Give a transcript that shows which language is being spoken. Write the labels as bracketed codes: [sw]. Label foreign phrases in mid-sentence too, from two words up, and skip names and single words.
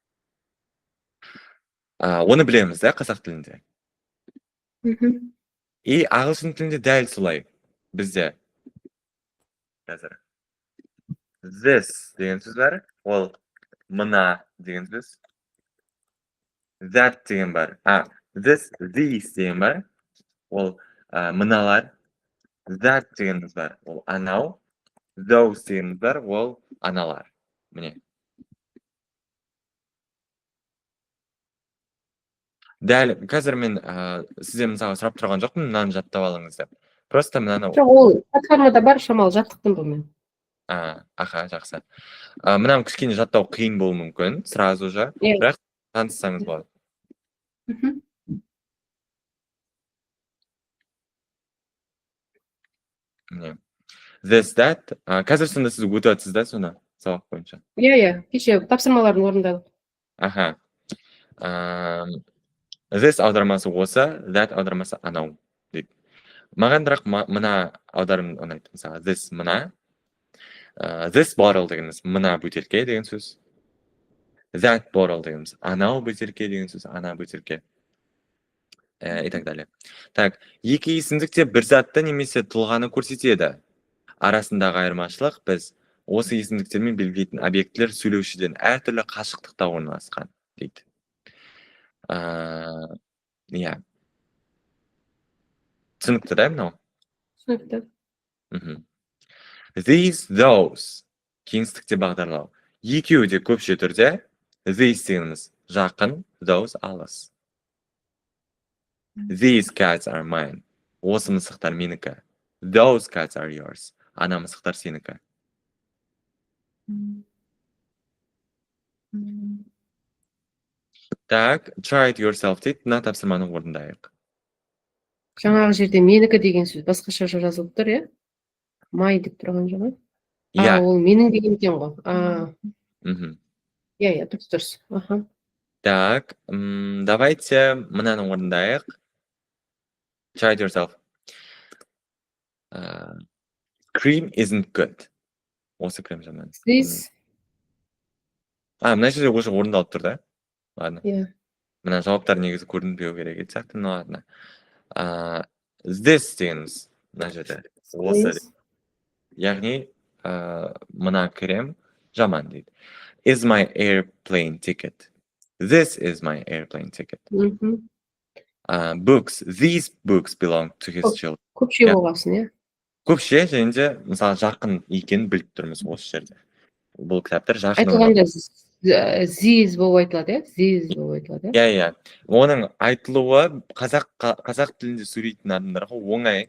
[kk] Оны білеміз да қазақ тілінде. И ағылшын тілінде дәл солай бізде. Қазір. This деген сөз бар, ол мына деген сөз. That деген бар. This, these деген бар, ол мыналар. That дегеніміз бар, ол анау. Those дегеніміз бар, ол аналар. Міне. Дәл, қазір мен сізден мысалы сұрап тұрған жоқпын, мынаны жаттап алыңыз деп. Просто мынаны... Ол платформада бар, шамалы жаттықтым бұл мен. Жақсы. Мынаны кішкене жаттау қиын болуы мүмкін, [ru] сразу же, [kk] бірақ таныссаңыз болады. [en] This, that. [kk] Қазір сонда сіз өтіп өтсіз да соны сабақ бойынша? Иә, кеше тапсырмаларын орындадық. This аудармасы осы, that аудармасы анау дейді. Маған бірақ мына аударым ұнайды. Мысалы, this мына. [en] This bottle [kk] дегеніміз мына бөтелке деген сөз. [en] That bottle [kk] дегеніміз анау бөтелке деген сөз, ана бөтелке. [ru] И так далее. [kk] Так, екі есімдікте бір затты немесе тұлғаны көрсетеді. Арасындағы айырмашылық біз осы есімдіктермен белгілейтін объектілер сөйлеушіден әртүрлі қашықтықта орналасқан дейді. Иә. Түсінікті да мынау? Түсінікті. [en] These, those. [kk] Кеңістікте бағдарлау. Екеуі де көпше түрде. These дегеніміз жақын, those алыс. [en] These cats are mine. [kk] Осы мысықтар менікі. [en] Those cats are yours. [kk] Ана мысықтар сенікі. Так, [en] try it yourself дейді. [kk] Мына тапсырманы орындайық. Жаңағы жерде менікі деген сөз басқаша жазылып тұр, иә? Май деп тұрған жоқ, иә? Ол менің деген екен ғой. Иә, дұрыс. [ru] Так, давайте [kk] мынаны орындайық. [en] Try it yourself. Cream isn't good. [kk] Осы крем жаман. [en] This. [kk] Мына жерде уже орындалып тұр да. Ладно. Yeah. Мына жауаптар негізі көрінбеу керек еді сияқты. [ru] Ну ладно. [kk] This дегеніміз мына жерде. Осы. [en] This. [kk] Яғни мына крем жаман дейді. [en] Is my airplane ticket. This is my airplane ticket. Мгм. Books. These books belong to his children. [kk] Көпше болғасын, иә. Көпше және де мысалы жақын екенін біліп тұрмыз осы жерде. Бұл кітаптар жақын Айтылғанда зиз болып айтылады, иә? Зиз болып айтылады, иә? Иә. Оның айтылуы қазақ тілінде сөйлейтін адамдарға оңай.